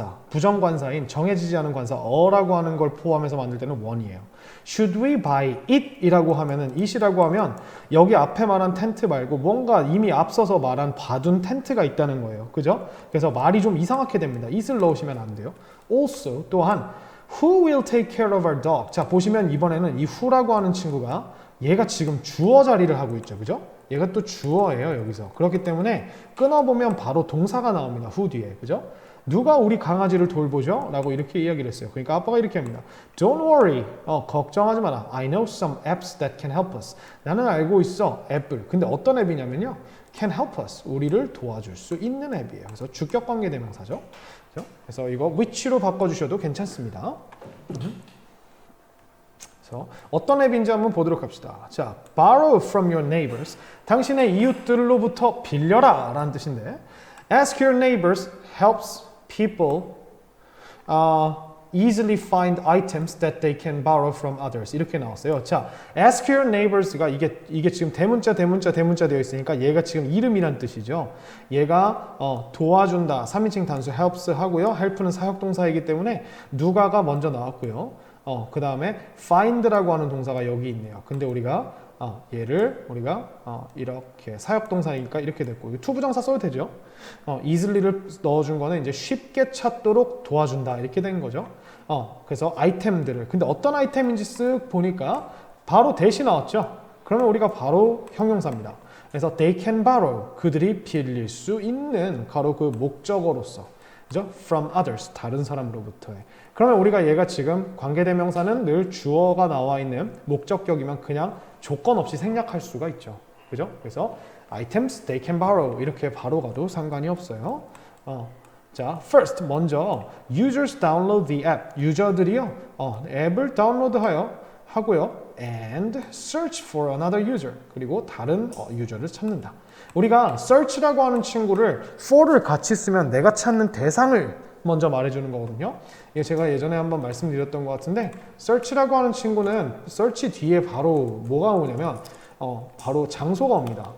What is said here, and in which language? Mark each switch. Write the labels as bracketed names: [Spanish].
[Korean] 부정관사인 정해지지 않은 관사 어라고 하는 걸 포함해서 만들 때는 one이에요. [English] Should we buy it? [Korean] 이라고 하면은 it이라고 하면 여기 앞에 말한 텐트 말고 뭔가 이미 앞서서 말한 봐둔 텐트가 있다는 거예요. 그죠? 그래서 말이 좀 이상하게 됩니다. it을 넣으시면 안 돼요. [English] Also [Korean] 또한 [English] Who will take care of our dog? [Korean] 자 보시면 이번에는 이 who라고 하는 친구가 얘가 지금 주어 자리를 하고 있죠. 그죠? 얘가 또 주어예요. 여기서. 그렇기 때문에 끊어보면 바로 동사가 나옵니다. who 뒤에. 그죠? 누가 우리 강아지를 돌보죠? 라고 이렇게 이야기를 했어요. 그러니까 아빠가 이렇게 합니다. [English] Don't worry. [Korean] 걱정하지 마라. [English] I know some apps that can help us. [Korean] 나는 알고 있어. 앱을. 근데 어떤 앱이냐면요. [English] can help us. [Korean] 우리를 도와줄 수 있는 앱이에요. 그래서 주격 관계 대명사죠. 그래서 이거 which로 바꿔주셔도 괜찮습니다. 그래서 어떤 앱인지 한번 보도록 합시다. [English] 자, borrow from your neighbors. [Korean] 당신의 이웃들로부터 빌려라 라는 뜻인데 [English] ask your neighbors helps people easily find items that they can borrow from others. [Korean] 이렇게 나왔어요. 자, ask your neighbors가 이게 지금 대문자 되어 있으니까 얘가 지금 이름이란 뜻이죠. 얘가 도와준다. 3인칭 단수 helps 하고요. help는 사역동사이기 때문에 누가가 먼저 나왔고요. 그 다음에 find라고 하는 동사가 여기 있네요. 근데 우리가 얘를 우리가 이렇게 사역동사니까 이렇게 됐고 투부정사 써도 되죠. easily를 넣어준 거는 이제 쉽게 찾도록 도와준다 이렇게 된 거죠. 그래서 아이템들을 근데 어떤 아이템인지 쓱 보니까 바로 대시 나왔죠. 그러면 우리가 바로 형용사입니다. 그래서 [English] they can borrow [Korean] 그들이 빌릴 수 있는 바로 그 목적어로서 그죠? from others 다른 사람으로부터의 그러면 우리가 얘가 지금 관계대명사는 늘 주어가 나와 있는 목적격이면 그냥 조건 없이 생략할 수가 있죠. 그죠? 그래서 [English] items they can borrow [Korean] 이렇게 바로 가도 상관이 없어요. [English] 자, first [Korean] 먼저 [English] users download the app. [Korean] 유저들이요. 앱을 하고요. [English] and search for another user. [Korean] 그리고 다른 유저를 찾는다. 우리가 search라고 하는 친구를 for를 같이 쓰면 내가 찾는 대상을 먼저 말해주는 거거든요. 이게 제가 예전에 한번 말씀드렸던 것 같은데 search라고 하는 친구는 search 뒤에 바로 뭐가 오냐면 바로 장소가 옵니다.